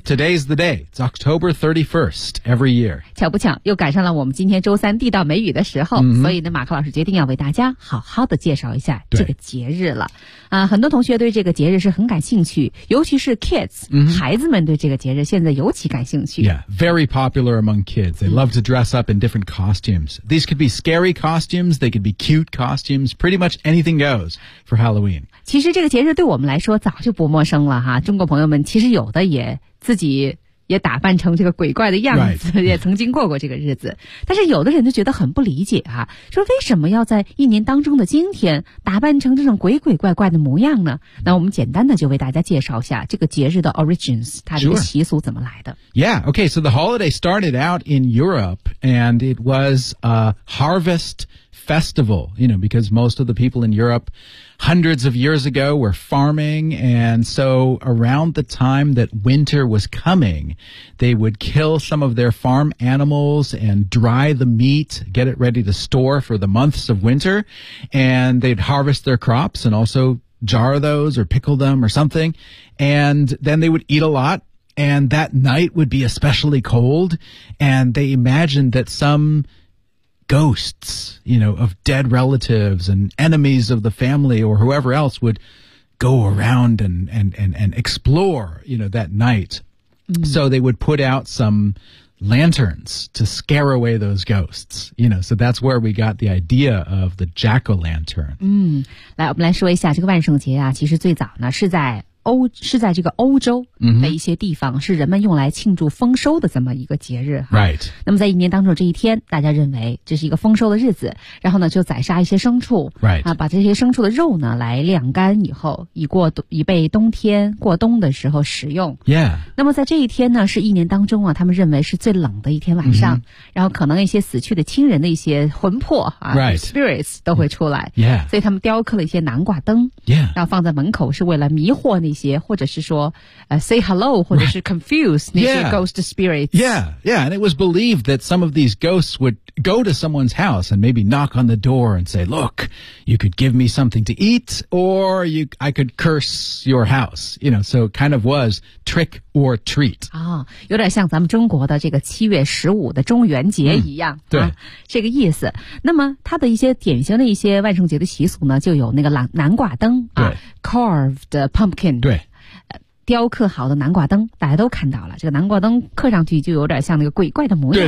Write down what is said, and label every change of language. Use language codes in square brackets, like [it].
[en] Today's the day. It's October 31st every year. [zh] 巧不巧又赶上了我们今天周三地道美语的时候、所以呢马克老师决定要为大家好好的介绍一下这个节日了啊。很多同学对这个节日是很感兴趣，尤其是 kids、孩子们对这个节日现在尤其感兴趣。 [en] Yeah, very popular among kids. They love to dress up in different costumes. These could be scary costumes, they could be cute costumes, pretty much anything goes for Halloween. [zh] 其实这个节日对我们来说早就不陌生了哈，中国朋友们其实有的也自己也打扮成这个鬼怪的样子、 [en] right. [zh] 也曾经过过这个日子。但是有的人就觉得很不理解啊，说为什么要在一年当中的今天打扮成这种鬼鬼怪怪的模样呢？那我们简单的就为大家介绍一下这个节日的 origins, 它的习俗怎么来的。 [en] Sure. Yeah, okay, so the holiday started out in Europe, and it was a harvest festival, you know, because most of the people in Europe hundreds of years ago were farming, and so around the time that winter was coming, they would kill some of their farm animals and dry the meat, get it ready to store for the months of winter, and they'd harvest their crops and also jar those or pickle them or something, and then they would eat a lot, and that night would be especially cold, and they imagined that someghosts, you know, of dead relatives and enemies of the family or whoever else would go around and explore, you know, that night. So they would put out some lanterns to scare away those ghosts, you know, so that's where we got the idea of the jack-o'-lantern. [zh] 来我们来说一下这个万圣节啊，其实最早呢是在在这个欧洲的一些地方、是人们用来庆祝丰收的这么一个节日、 [en] right. [zh] 那么在一年当中这一天大家认为这是一个丰收的日子，然后呢就宰杀一些牲畜、 [en] right. [zh] 把这些牲畜的肉呢来晾干以后以备冬天过冬的时候食用、 [en] yeah. [zh] 那么在这一天呢是一年当中啊，他们认为是最冷的一天晚上、然后可能一些死去的亲人的一些魂魄、 [en] right. [zh] spirits 都会出来、 [en] yeah. [zh] 所以他们雕刻了一些南瓜灯、 [en] yeah. [zh] 然后放在门口是为了迷惑那些或者是说 [en] say hello [zh] 或者是 confuse、right. 那些 [en] ghost spirits. Yeah, yeah, and it was believed that some of these ghosts would go to someone's house and maybe knock on the door and say, look, you could give me something to eat or I could curse your house. You know, so it kind of was trick or treat.、 [zh] 有点像咱们中国的这个七月十五的中元节一样、对、这个意思。那么它的一些典型的一些万圣节的习俗呢就有那个南瓜灯、 [en] carved pumpkin. [zh] 对，雕刻好的南瓜灯，大家都看到了，这个南瓜灯刻上去就有点像那个鬼怪的模样。